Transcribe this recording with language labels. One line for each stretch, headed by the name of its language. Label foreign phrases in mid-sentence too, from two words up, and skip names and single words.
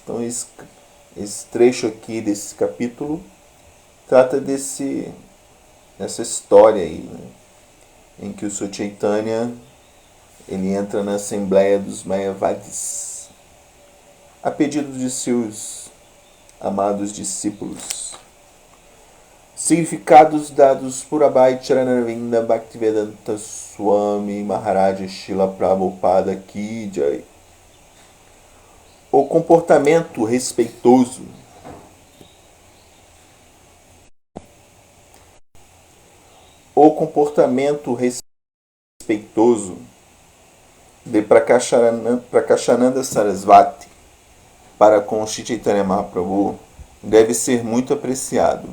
Portuguese: Então esse trecho aqui desse capítulo trata dessa história aí, né, em que o Sr. Chaitanya ele entra na assembleia dos Mayavadis a pedido de seus amados discípulos. Significados dados por Abhay Charanarvinda Bhaktivedanta Swami Maharaja Srila Prabhupada Ki Jai. O comportamento respeitoso. O comportamento respeitoso de Prakashananda Sarasvati para com Shri Chaitanya Mahaprabhu deve ser muito apreciado.